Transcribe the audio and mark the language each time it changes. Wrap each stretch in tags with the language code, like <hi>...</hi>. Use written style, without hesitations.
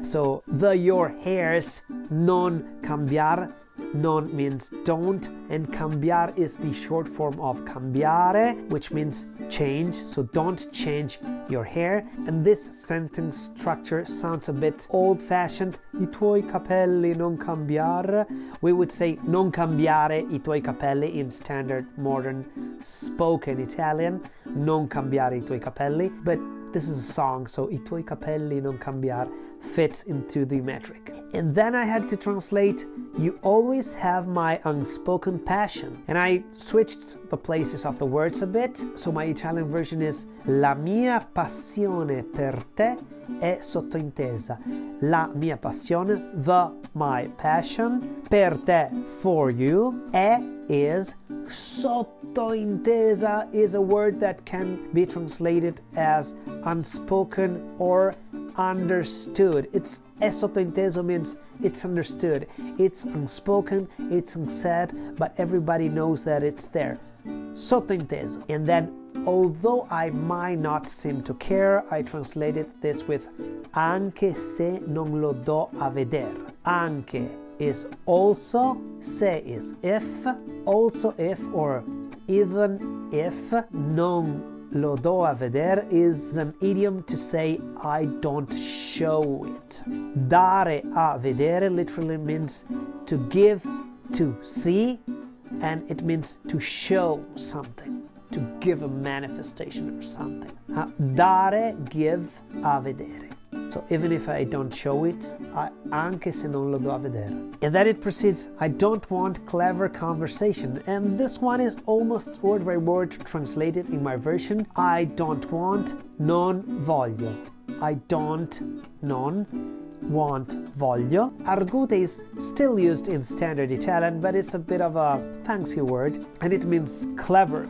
<en>So the your hairs,</en> <it>non cambiar.</it> <en>Non means don't, and cambiar is the short form of cambiare, which means change. So don't change your hair. And this sentence structure sounds a bit old-fashioned.</en> <it>I tuoi capelli non cambiare.</it> <en>We would say</en> <it>non cambiare I tuoi capelli</it> <en>in standard modern spoken Italian.</en> <it>Non cambiare I tuoi capelli.</it> <en>But this is a song, so</en> <it>I tuoi capelli non cambiar</it> <en>fits into the metric. And then I had to translate, you always have my unspoken passion. And I switched the places of the words a bit. So my Italian version is</en> <it>la mia passione per te è sottointesa. La mia passione,</it> <en>my passion, per te, for you, is sottointesa is a word that can be translated as unspoken or understood. È sottointeso means it's understood. It's unspoken, it's unsaid, but everybody knows that it's there. Sottointeso. And then, although I might not seem to care, I translated this with</en> <it>anche se non lo do a vedere.</it> <en>Anche is also, se is if, also if, or even if.</en> <it>Non lo do a vedere</it> <en>is an idiom to say I don't show it. Dare a vedere literally means to give, to see, and it means to show something, to give a manifestation or something. Dare, give, a vedere. So even if I don't show it,</en> <it>anche se non lo do a vedere.</it> <en>And then it proceeds, I don't want clever conversation. And this one is almost word by word translated in my version. I don't want, non voglio. I don't, non want, voglio. Argute is still used in standard Italian, but it's a bit of a fancy word and it means clever.</en>